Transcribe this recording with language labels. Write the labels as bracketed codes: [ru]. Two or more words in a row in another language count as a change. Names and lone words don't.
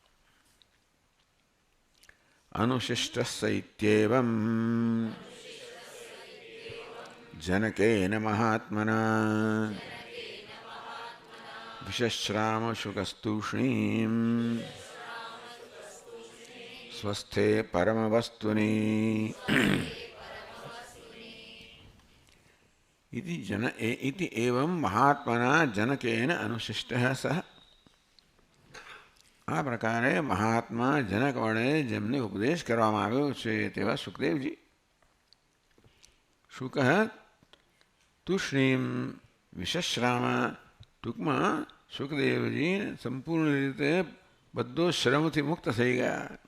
[sa] અનુશિષ્ટસ્યૈત્યેવં જનકેન મહાત્મના વિશશ્રામ શુકસ્તુષ્ણીમ સ્વસ્થે પરમવસ્તુની इति एवं महात्मना जनकेन अनुशिष्टः सः. [gu] આ પ્રકારે મહાત્મા જનક વડે જેમને ઉપદેશ કરવામાં આવ્યો છે તેવા સુખદેવજી. [sa] શુક તુષ્ણીમ વિશશ્રામ, [gu] ટૂંકમાં સુખદેવજી સંપૂર્ણ રીતે બધો શ્રમથી મુક્ત થઈ ગયા.